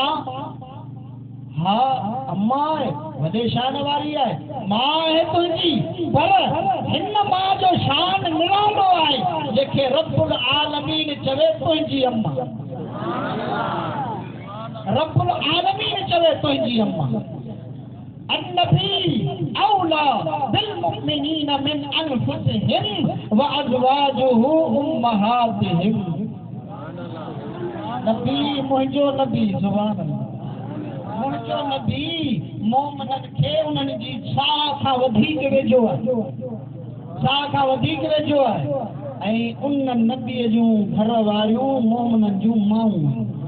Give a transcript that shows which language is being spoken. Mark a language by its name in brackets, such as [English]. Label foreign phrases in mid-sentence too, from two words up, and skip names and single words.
[Sindhi] हा अम्मा आहे, वॾे शान वारी आहे, मां आहे तुंहिंजी, पर हिन मां जो शान निरालो आहे जेके [Arabic] رب العالمين [Sindhi] चवे तुंहिंजी अम्मा। [Arabic] رب العالمين [Sindhi] चवे तुंहिंजी अम्मा। [Arabic] النبي أولى بالمؤمنين من أنفسهم وأزواجه أمهاتهم. [Sindhi] नबी मुंहिंजो नबी, [Arabic] سبحان الله, [Sindhi] मुंहिंजो नबी मोमिननि खे उन्हनि जी साह खां वधीक वेझो आहे, साह खां वधीक वेझो आहे। ऐं उन नबीअ जूं घर वारियूं मोमिननि जूं माऊं।